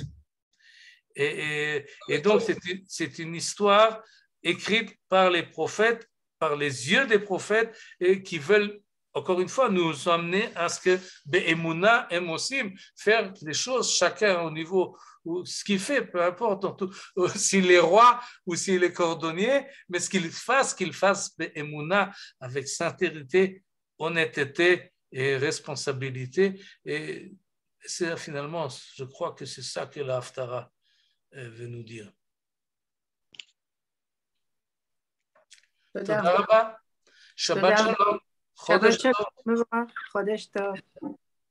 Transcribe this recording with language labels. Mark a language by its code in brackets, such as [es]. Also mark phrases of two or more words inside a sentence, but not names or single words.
[fr] Et donc, c'est une histoire écrite par les prophètes, par les yeux des prophètes, et qui veulent, encore une fois, nous emmener à ce que [he] באמונה עמוסים, [fr] faire les choses chacun au niveau ou ce qu'il fait, peu importe, s'il est roi ou s'il est cordonnier, mais ce qu'il fasse Be'emuna avec sincérité, honnêteté et responsabilité. Et c'est finalement, je crois que c'est ça que la Haftara veut nous dire. [he] תודה רבה. שבת שלום. חודש טוב. חודש טוב.